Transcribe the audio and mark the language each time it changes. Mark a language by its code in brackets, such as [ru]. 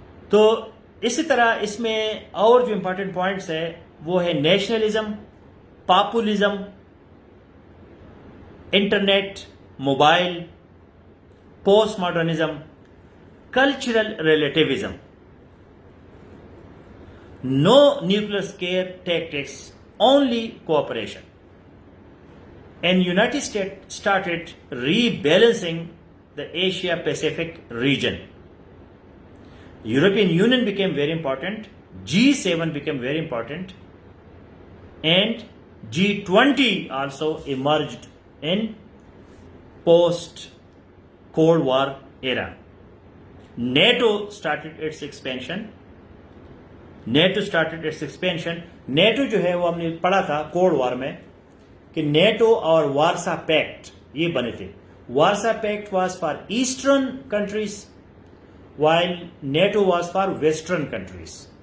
[ur] تو اسی طرح اس میں اور جو امپورٹنٹ پوائنٹس ہے وہ ہے nationalism, populism, internet, mobile, post modernism, cultural relativism. [en] No nuclear scare tactics, only cooperation. And United States started rebalancing the Asia-Pacific region. European Union became very important, G7 became very important, and G20 also emerged in post-Cold War era. NATO started its expansion. [ur] NATO [en] Started its expansion. [ur] NATO جو ہے وہ ہم نے پڑھا تھا cold war میں کہ NATO اور وارسا پیکٹ یہ بنے تھے. [en] Warsaw pact was for eastern countries while NATO was for western countries.